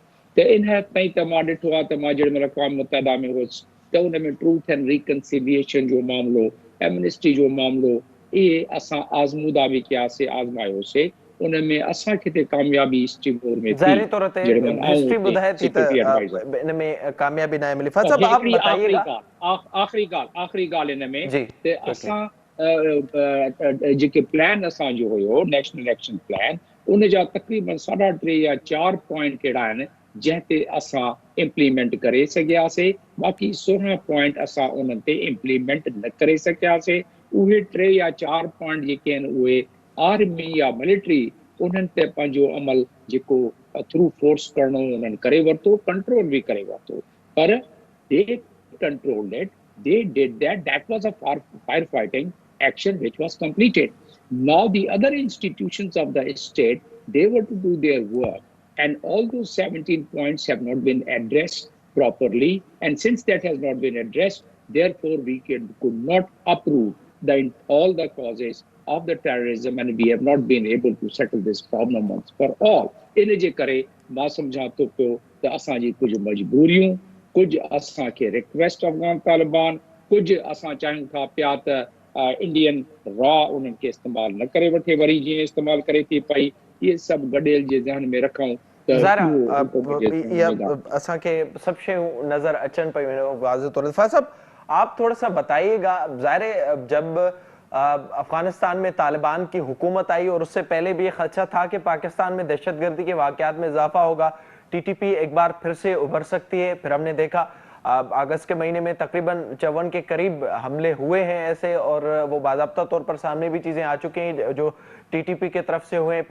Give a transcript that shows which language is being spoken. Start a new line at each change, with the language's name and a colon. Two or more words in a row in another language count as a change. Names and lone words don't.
Sindhi: त इन हद ताईं त मां ॾिठो आहे त मां जेॾी महिल अक़वाम मुतहिदा में हुउसि त उन में
English: truth and reconciliation
Sindhi: जो मामिलो, एमनेस्टी जो मामिलो, इहे असां आज़मूदा बि कयासीं, आज़मायोसीं। उन में असांखे ते कामयाबी स्टीमोर में थी। ज़ाहिरी तौर ते हिस्ट्री ॿुधाए थी त इन में कामयाबी न मिली।
Urdu: فہد صاحب آپ بتائیے گا.
Sindhi: आख़िरी ॻाल्हि इन में त असां जेके प्लान असां जो हुयो नेशनल एक्शन प्लान उन जा तक़रीबन 3.5 या 4 पॉइंट कहिड़ा आहिनि जंहिं ते असां इम्प्लीमेंट करे सघियासीं, बाक़ी 16 पॉइंट असां उन्हनि ते इम्प्लीमेंट न करे सघियासीं। उहे 3 या 4 पॉइंट जेके आहिनि उहे आर्मी या मिलिट्री उन्हनि ते पंहिंजो अमल जेको
English: through force
Sindhi: करणो उन्हनि करे वरितो, कंट्रोल बि करे वरितो,
English: पर they controlled it, they did that. That was a firefighting action which was completed. Now the other institutions of the state, they were to do their work, and all those 17 points have not been addressed properly. And since that has not been addressed, therefore we could not uproot all the causes of the terrorism, and we have not been able to settle this problem once for all.
Sindhi: इन जे करे मां सम्झां थो पियो त असांजी कुझु मजबूरियूं, कुछ असां खे रिक्वेस्ट अफगान तालिबान, कुछ असां चाहियूं था पिया त इंडियन रॉ उन्हनि खे इस्तेमाल न करे वठे, वरी जीअं इस्तेमाल करे थी पई, इहे सभु गॾियल जे ज़हन में रखूं त ज़ाहिर इहो असांखे सब शयूं नजर अचनि पियूं वाज़े तौर ते।
Urdu: فیض صاحب، آپ تھوڑا سا بتائیے گا، ظاہر ہے جب افغانستان میں طالبان کی حکومت آئی اور اس سے پہلے بھی یہ خدشہ تھا کہ پاکستان میں دہشت گردی کے واقعات میں اضافہ ہوگا، ٹی ٹی پی ایک بار پھر سے ابھر سکتی ہے. پھر ہم نے دیکھا اگست کے مہینے میں تقریباً 54 کے قریب حملے ہوئے ہیں ایسے، اور وہ باضابطہ طور پر سامنے بھی چیزیں آ چکی ہیں جو ٹی ٹی پی کی طرف سے ہوئے ہیں.